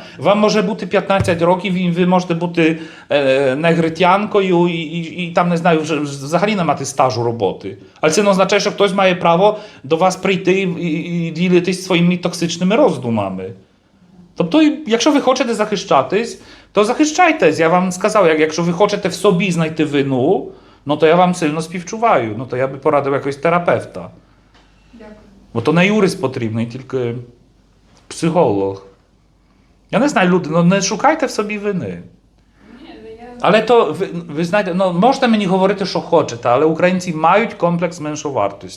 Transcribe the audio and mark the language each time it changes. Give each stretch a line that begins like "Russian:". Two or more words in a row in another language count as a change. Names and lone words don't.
Ukrainian: Вам може бути 15 років, і ви можете бути негритянкою і там, не знаю, взагалі не мати стажу роботи. Але це не означає, що хтось має право до вас прийти і ділитись своїми токсичними роздумами. Тобто, якщо ви хочете захищатись, то захищайтесь. Я вам сказав, якщо ви хочете в собі знайти вину,
Polish: no to ja wam
Ukrainian: сильно співчуваю. No to я би порадив якогось терапевта. Дякую. Бо то не юрист потрібний, тільки психолог. Я не знаю, люди, не шукайте в собі вини. Ні, я... Але то, ви знаєте, можете мені говорити, що хочете, але українці мають комплекс меншовартості.